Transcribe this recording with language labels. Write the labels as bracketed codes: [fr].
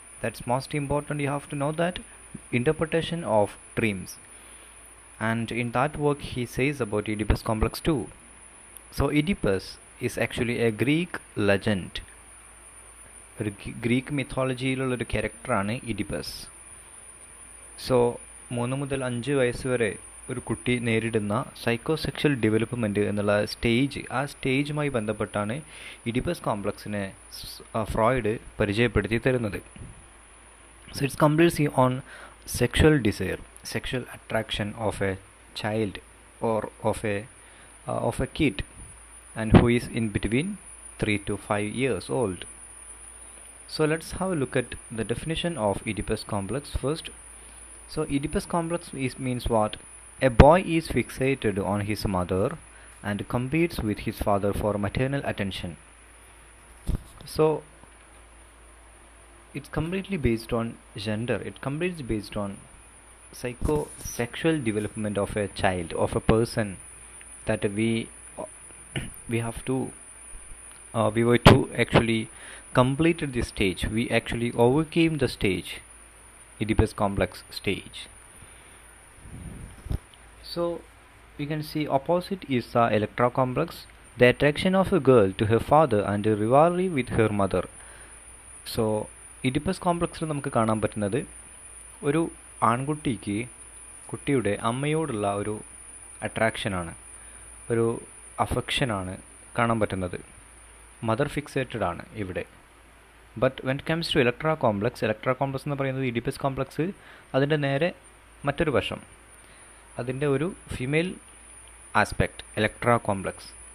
[en] That's most important. You have to know that interpretation of dreams, and in that work he says about Oedipus complex too. So Oedipus is actually a Greek legend, [ml] ഒരു Greek മിത്തോളജിയിലുള്ളൊരു ക്യാരക്ടറാണ് Oedipus. So 3 മുതൽ 5 വയസ്സ് വരെ ഒരു കുട്ടി നേരിടുന്ന psychosexual development എന്നുള്ള stage, ആ സ്റ്റേജുമായി ബന്ധപ്പെട്ടാണ് ഇഡിപ്പസ് കോംപ്ലക്സിനെ ഫ്രോയിഡ് പരിചയപ്പെടുത്തി തരുന്നത്. [en] So it's completely on sexual desire, sexual attraction of a child or of a kid and who is in between 3 to 5 years old. So let's have a look at the definition of Oedipus complex first. So Oedipus complex means what? A boy is fixated on his mother and competes with his father for maternal attention. So it's completely based on gender. It completely based on psychosexual development of a child, of a person, that we have to we were to actually completed this stage. We actually overcame the stage, Oedipus complex stage. So we can see opposite is the Electra complex, the attraction of a girl to her father and a rivalry with her mother. [ml] So Oedipus complex നമുക്ക് കാണാൻ പറ്റുന്നത് ഒരു ആൺകുട്ടിക്ക് കുട്ടിയുടെ അമ്മയോടുള്ള ഒരു അട്രാക്ഷനാണ്, ഒരു അഫക്ഷനാണ് കാണാൻ പറ്റുന്നത്. മദർ ഫിക്സേറ്റഡ് ആണ് ഇവിടെ. [en] but when it comes to Electra complex [ml] എന്ന് പറയുന്നത് ഇഡിപ്പസ് കോംപ്ലക്സ് അതിൻ്റെ നേരെ മറ്റൊരു വശം, അതിൻ്റെ ഒരു ഫീമെയിൽ ആസ്പെക്റ്റ് ഇലക്ട്ര കോംപ്ലക്സ്.